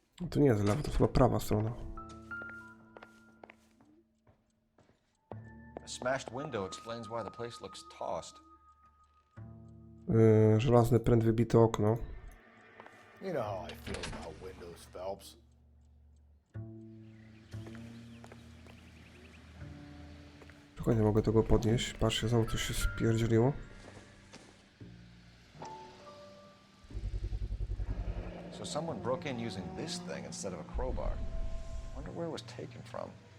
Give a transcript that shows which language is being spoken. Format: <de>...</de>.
<pl>To nie jest lewa, to jest chyba prawa strona.</pl> <en>A smashed window explains why the place looks tossed.</en> <pl>Żelazny pręt, wybite okno.</pl> <en>You know how I feel about windows, Phelps.</en> <pl>Tylko nie mogę tego podnieść. Patrzcie, znowu coś się spierdzieliło.</pl> <en>So someone broke in using this thing instead of a crowbar. Wonder where it was taken from.</en>